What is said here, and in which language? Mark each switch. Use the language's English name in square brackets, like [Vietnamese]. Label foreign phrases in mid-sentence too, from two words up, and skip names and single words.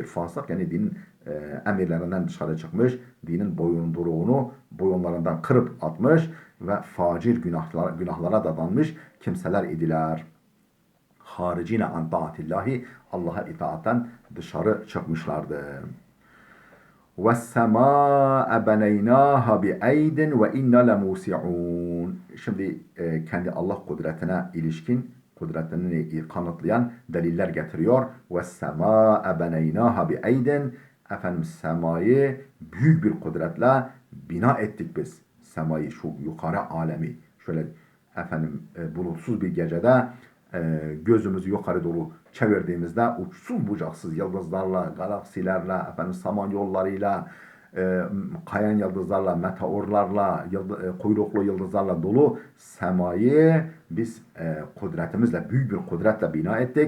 [Turkish] Fasık yani dinin emirlerinden dışarı çıkmış, dinin boyunlarından kırıp atmış ve facir günahlara dadanmış kimseler idiler. [Arabic] خارجين عن طاعة الله, [Turkish] Allah'a itaatten dışarı çıkmışlardı. [Arabic] وَالسَّمَاءَ بَنَيْنَاهَا بِأَيْدٍ وَاِنَّا لَمُوسِعُونَ. [Turkish] Şimdi kendi Allah kudretine ilişkin, kudretini kanıtlayan deliller getiriyor. [Arabic] وَالسَّمَاءَ بَنَيْنَاهَا بِأَيْدٍ. [Turkish] Efendim semayı büyük bir kudretle bina ettik biz. Semayı, şu yukarı alemi. Şöyle efendim bulutsuz bir gecede gözümüzü yukarı doğru çevirdiğimizde uçsuz bucaksız yıldızlarla, galaksilerle, efendim samanyollarıyla, kayan yıldızlarla, meteorlarla, kuyruklu yıldızlarla dolu semayı biz kudretimizle, büyük bir kudretle bina ettik.